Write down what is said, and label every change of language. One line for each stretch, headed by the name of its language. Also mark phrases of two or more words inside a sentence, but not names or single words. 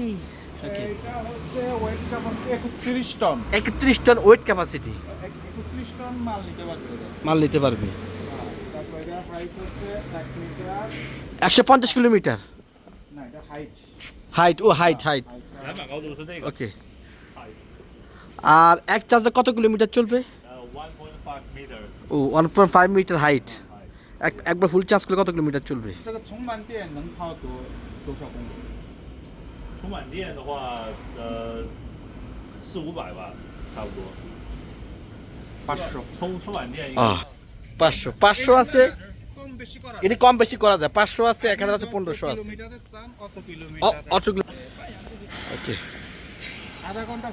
Bangla: এটা হচ্ছে
English: weight capacity
Bangla: 31 টন। 31 টন
English: weight capacity,
Bangla: 31 টন মাল নিতে পারবে এটা। মাল নিতে পারবে। তারপর এটা হাইট হচ্ছে 1 মিটার। 150 কিলোমিটার না, এটা হাইট। হাইট। ও হাইট, হাইট।
Chinese: 篮板高度是这个，
Bangla: ওকে। আর এক চার্জে কত কিলোমিটার চলবে? 1.5 meter。 ও 1.5 মিটার হাইট। একবার ফুল চার্জ করলে কত কিলোমিটার চলবে?
Chinese: 这个充满电能跑多少公里？充满电的话，400-500吧，差不多。 500। 充满电应该
Bangla: 500 আছে। কম বেশি করা এটি কম বেশি করা যায়। 500 আছে, 1000 আছে, 1500 আছে। কিলোমিটারে চান অত কিলোমিটার। অত কিলো। ওকে। আধা ঘন্টা